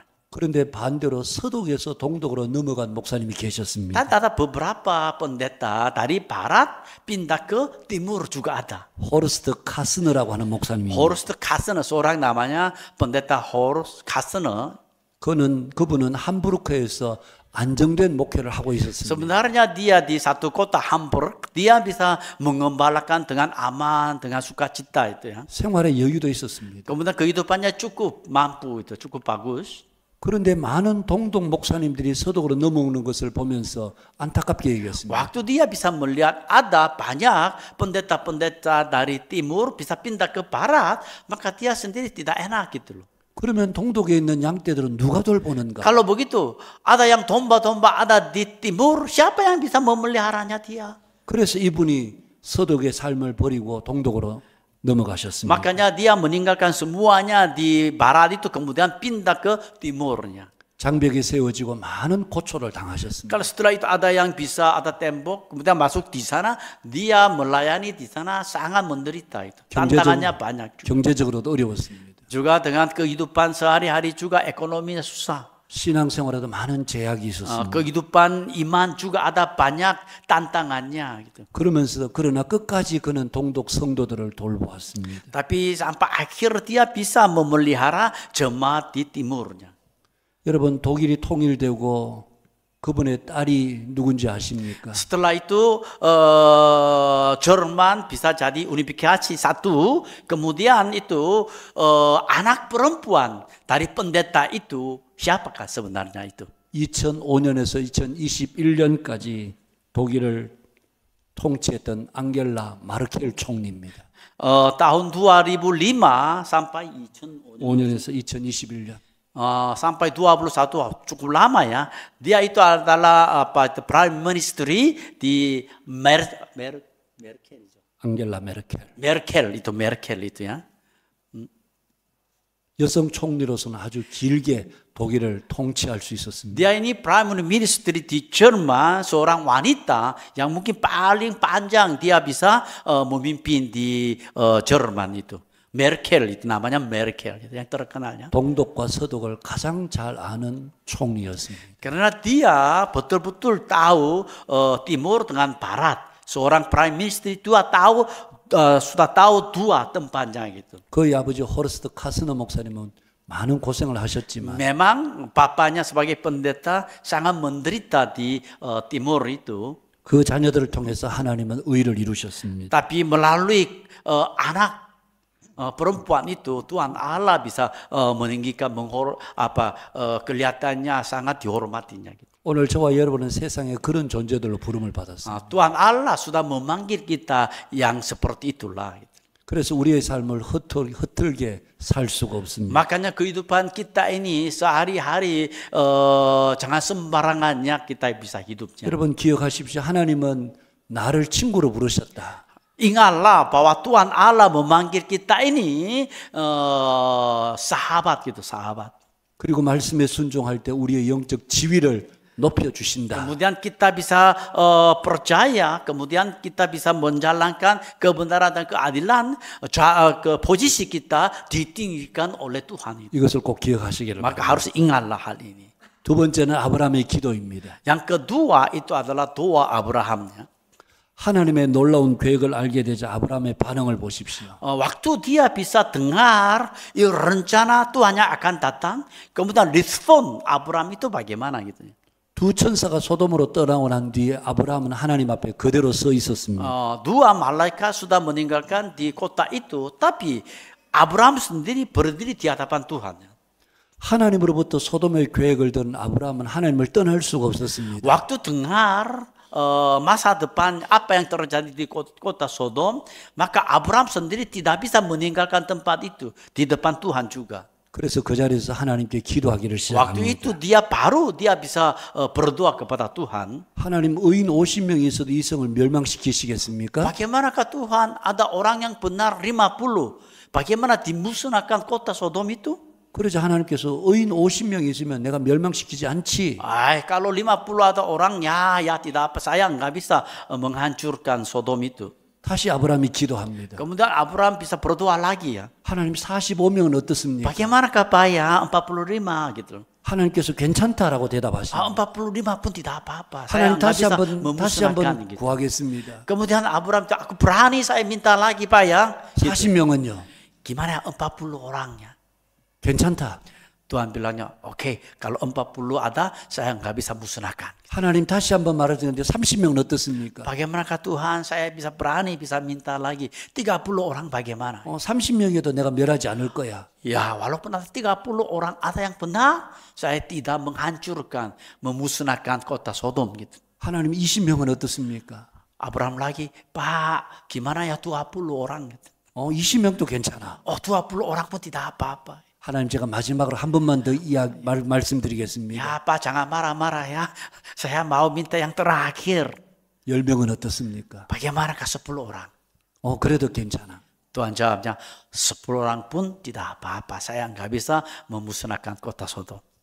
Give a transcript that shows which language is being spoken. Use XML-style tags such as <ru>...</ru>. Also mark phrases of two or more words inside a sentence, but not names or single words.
<ko>그런데 반대로 서독에서 동독으로 넘어간 목사님이 계셨습니다.</ko> <id>Dan ada beberapa pendeta dari barat pindah ke timur juga ada.</id> <ko>호르스트 카스너라고 하는 목사님입니다.</ko> <id>Horst Kassner, seorang namanya pendeta Horst Kassner.</id> <ko>그분은 함부르크에서 안정된 목회를 하고 있었습니다.</ko> <id>Sebenarnya dia di satu kota Hamburg, dia bisa mengembalakan dengan aman, dengan sukacita itu ya.</id> <ko>생활에 여유도 있었습니다.</ko> <id>Kemudian kehidupannya cukup mampu itu, cukup bagus.</id> <ko>그런데 많은 동독 목사님들이 서독으로 넘어오는 것을 보면서 안타깝게 얘기했습니다.</ko> <id>Waktu dia bisa melihat ada banyak pendeta-pendeta dari timur bisa pindah ke barat, maka dia sendiri tidak enak gitu loh.</id> <ko>그러면 동독에 있는 양떼들은 누가 돌보는가?</ko> <id>Kalau begitu, ada yang domba-domba ada di timur, siapa yang bisa memeliharanya dia?</id> <ko>그래서 이분이 서독의 삶을 버리고 동독으로 넘어가셨습니다.</ko> <id>Makanya dia meninggalkan semuanya di barat itu kemudian pindah ke timurnya.</id> <ko>장벽이 세워지고 많은 고초를 당하셨습니다.</ko> <id>Kalau setelah itu ada yang bisa ada tembok, kemudian masuk di sana, dia melayani di sana sangat menderita itu. Tantangannya banyak.</id> <ko>경제적으로도 어려웠습니다.</ko> <id>Juga dengan kehidupan sehari-hari juga ekonominya susah.</id> <ko>신앙생활에도 많은 제약이 있었습니다.</ko> <id>Kehidupan iman juga ada banyak tantangannya gitu.</id> <ko>그러나 끝까지 그는 동독 성도들을 돌보았습니다.</ko> <id>Tapi sampai akhir dia bisa memelihara jemaat di timurnya.</id> <ko>여러분 독일이 통일되고 그분의 딸이 누군지 아십니까?</ko> <id>Setelah itu Jerman bisa jadi unifikasi satu, kemudian itu anak perempuan dari pendeta itu siapakah sebenarnya itu?</id> <ko>2005년에서 2021년까지 독일을 통치했던 앙겔라 마르켈 총리입니다.</ko> <id>tahun 2005 sampai</id> <ko>5년에서 2021년.</ko> <id>sampai 21 cukup lama ya. Dia itu adalah</id> <en>Prime Minister</en> <id>di Merkel.</id> <ko>앙겔라 메르켈.</ko> <id>Merkel itu ya.</id> <ko>여성 총리로서는 아주 길게 독일을 통치할 수 있었습니다.</ko> <id>Dia ini</id> <en>Prime Minister</en> <id>di Jerman, seorang wanita yang mungkin paling panjang dia bisa memimpin di Jerman itu. Merkel itu namanya Merkel yang terkenalnya.</id> <ko>동독과 서독을 가장 잘 아는 총리였습니다.</ko> <id>Karena dia betul-betul tahu timur dengan barat. Seorang</id> <en>Prime Minister</en> <id>itu sudah tahu dua tempatnya gitu.</id> <ko>그의 아버지 호르스트 카스너 목사님은 많은 고생을 하셨지만</ko> <id>Memang bapaknya sebagai pendeta sangat menderita di timur itu.</id> <ko>그 자녀들을 통해서 하나님은 의를 이루셨습니다.</ko> <id>Tapi melalui anak perempuan itu Tuhan Allah bisa meninggikan kelihatannya sangat dihormatinya gitu.</id> <ko>오늘 저와 여러분은 세상에 그런 존재들로 부름을 받았습니다.</ko> <id>Tuhan Allah sudah memanggil kita yang seperti itulah gitu.</id> <ko>그래서 우리의 삶을 허틀게 살 수가 없습니다.</ko> <id>Makanya kehidupan kita ini sehari-hari jangan sembarangannya kita bisa hidupnya.</id> <ko>여러분 기억하십시오. 하나님은 나를 친구로 부르셨다.</ko> <id>Ingatlah bahwa Tuhan Allah memanggil kita ini sahabat gitu, sahabat.</id> <ko>그리고 말씀에 순종할 때 우리의 영적 지위를 높여주신다.</ko> <id>Kemudian kita bisa percaya, kemudian kita bisa menjalankan kebenaran dan keadilan, ke posisi kita ditinggikan oleh Tuhan.</id> <ko>이것을 꼭 기억하시기를</ko> <id>Maka</id> <ko>바랍니다.</ko> <id>harus ingatlah hal ini.</id> <ko>두 번째는 아브라함의 기도입니다.</ko> <id>Yang kedua itu adalah doa Abrahamnya.</id> <ko>하나님의 놀라운 계획을 알게 되자 아브라함의 반응을 보십시오.</ko> <id>Waktu dia bisa dengar rencana Tuhan yang akan datang, kemudian respon Abraham itu bagaimana gitu.</id> <ko>두 천사가 소돔으로 떠나고 난 뒤에 아브라함은 하나님 앞에 그대로 서 있었습니다.</ko> <id>Dua malaikat sudah meninggalkan di kota itu, tapi Abraham sendiri berdiri di hadapan Tuhan.</id> <ko>하나님으로부터 소돔의 계획을 든 아브라함은 하나님을 떠날 수가 없었습니다.</ko> <id>Waktu dengar masa depan apa yang terjadi di kota Sodom, maka Abraham sendiri tidak bisa meninggalkan tempat itu di depan Tuhan juga.</id> <ko>그래서 그 자리에서 하나님께 기도하기를</ko> <id>Waktu</id> <ko>시작합니다.</ko> <id>itu dia bisa berdoa kepada Tuhan.</id> <ko>하나님 의인 50명이 있어도 이 성을 멸망시키시겠습니까?</ko> <id>Bagaimanakah Tuhan ada orang yang benar 50? Bagaimana dimusnahkan kota Sodom itu?</id> <ko>그러자 하나님께서 의인 50명이 있으면 내가 멸망시키지 않지.</ko> <id>Kalau 50 ada orang, ya tidak apa, saya nggak bisa menghancurkan Sodom itu.</id> <ko>다시 아브라함이 기도합니다.</ko> <id>Kemudian Abraham bisa berdoa lagi ya.</id> <ko>하나님 45명은 어떻습니까?</ko> <id>Bagaimanakah Pak ya 45 gitu.</id> <ko>하나님께서 괜찮다라고 대답하십니다.</ko> <id>45 pun tidak apa-apa. Saya</id> <ko>하나님</ko> <id>nggak</id> <ko>다시</ko> <id>bisa</id> <ko>한번</ko> <id>memusnahkan gitu.</id> <ko>구하겠습니다.</ko> <id>Kemudian Abraham, aku berani saya minta lagi Pak ya. Gitu.</id> <ko>40명은요.</ko> <id>Gimana 40 orangnya?</id> <ko>괜찮다.</ko> <id>Tuhan bilangnya, oke, kalau 40 ada, saya nggak bisa musnahkan.</id> <ko>하나님 다시 한번 말하는데 30명은 어떻습니까?</ko> <id>Bagaimanakah Tuhan, saya bisa berani, bisa minta lagi. 30 orang bagaimana?</id> <ko>30명에도 내가 멸하지 않을 거야.</ko> <id>Ya, walaupun ada 30 orang, ada yang benar, saya tidak menghancurkan, memusnahkan kota Sodom gitu.</id> <ko>하나님 20명은 어떻습니까?</ko> <id>Abraham lagi, Pak, gimana ya 20 orang gitu.</id> <ko>20명도 괜찮아.</ko> <id>20 orang pun tidak apa-apa.</id> <ko>하나님 제가 마지막으로 한 번만 더 말씀드리겠습니다.</ko> <id>Ya Pak, jangan marah-marah ya. Saya mau minta yang terakhir.</id> <ko>10명은 어떻습니까?</ko> <id>Bagaimanakah 10 orang?</id> <ko>그래도 괜찮아.</ko> <id>Tuhan jawabnya, 10 orang pun tidak apa-apa. Saya nggak bisa memusnahkan kota Sodom.</id>